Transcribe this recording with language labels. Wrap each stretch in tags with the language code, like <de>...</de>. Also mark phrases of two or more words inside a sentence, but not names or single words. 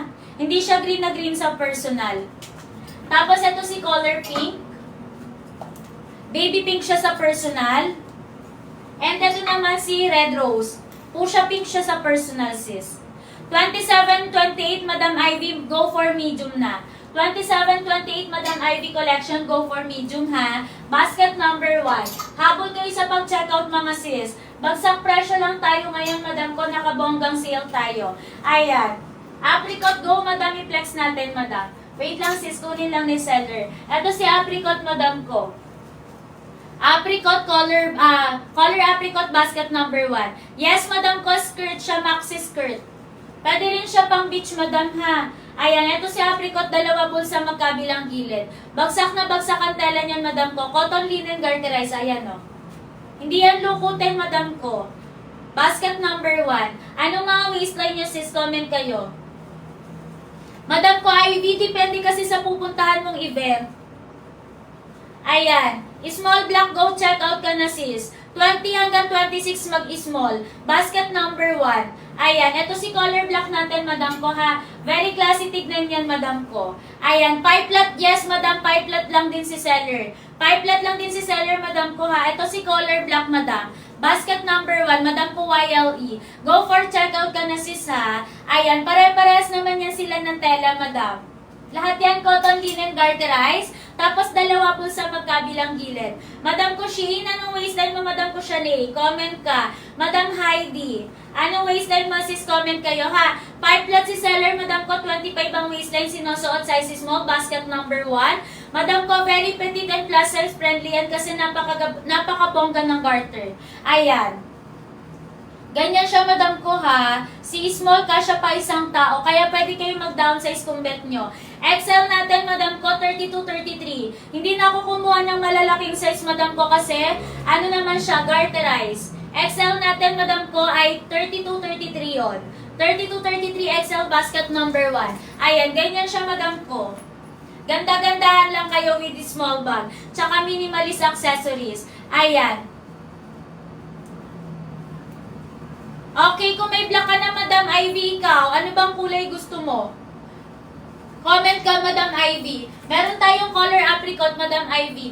<tl>Hindi siya green na green sa personal. Tapos ito si Color Pink.</tl> <en>Baby pink</en> <tl>siya sa personal. And ito naman si Red Rose.</tl> <en>Fuchsia pink</en> <tl>siya sa personal, sis. 27, 28, Madam Ivy,</tl> <en>go for medium na. 27, 28, Madam Ivy collection, go for medium ha. Basket number 1.</en> <tl>Habol kayo sa pag-checkout mga sis. Bagsak presyo lang tayo ngayon, madam ko. Nakabonggang sale tayo. Ayan. Apricot, go, madam. I-flex natin, madam. Wait lang sis, kunin lang ni seller. Ito si apricot, madam ko.</tl> <en>Apricot color apricot basket number 1.</en> <tl>Yes, madam ko, skirt siya,</tl> <en>maxi skirt.</en> <tl>Pwede rin siya pang beach, madam ha. Ayan, ito si apricot, dalawa bulsa magkabilang gilid. Bagsak na bagsak ang tela niyan, madam ko.</tl> <en>Cotton linen garterize,</en> <tl>ayan o. Hindi yan lukutin, madam ko.</tl> <en>Basket number 1.</en> <tl>Anong mga waistline niyo, sis? Comment kayo. Madam ko, Ivy, depende kasi sa pupuntahan mong event. Ayan.</tl> <en>Small black, go check out ka na sis.</en> <tl>20 hanggang 26 mag-small. Basket number 1. Ayan, ito si color black natin, madam ko ha.</tl> <en>Very classy,</en> <tl>tignan yan, madam ko. Ayan,</tl> <en>pie flat,</en> <tl>yes, madam,</tl> <en>pie flat</en> <tl>lang din si seller.</tl> <en>Pie flat</en> <tl>lang din si seller, madam ko ha. Ito si color black, madam.</tl> <en>Basket number 1, madam ko YLE. Go for checkout</en> <tl>ka na sis ha. Ayan, pare-parehas naman yan sila ng tela, madam. Lahat yan</tl> <en>cotton linen garterize.</en> <tl>Tapos dalawa po sa magkabilang gilid. Madam ko Sheen, anong waistline mo, madam ko Shale? Comment ka. Madam Heidi, anong waistline mo sis? Comment kayo ha. 5 flat si seller, madam ko 25 ang waistline, sinusuot</tl> <en>size small, basket number 1.</en> <tl>Madam ko</tl> <en>very petite and plus size friendly</en> <tl>yan kasi napakabongga ng garter. Ayan. Ganyan siya, madam ko ha. Si small kasya pa isang tao, kaya pwede kayo mag-downsize kung bet nyo. XL natin, madam ko, 32-33. Hindi na ako kumuha ng malalaking size, madam ko, kasi ano naman siya, garterize. XL natin, madam ko, ay 32-33 yon.</tl> <en>32-33 XL basket number 1.</en> <tl>Ayan, ganyan siya, madam ko. Ganda-gandahan lang kayo</tl> <en>with the small bag.</en> <tl>Tsaka</tl> <en>minimalist accessories.</en> <tl>Ayan. Okay, kung may black ka na, Madam Ivy, ikaw, ano bang kulay gusto mo? Comment ka, Madam Ivy. Meron tayong</tl> <en>color apricot,</en> <tl>Madam Ivy.</tl>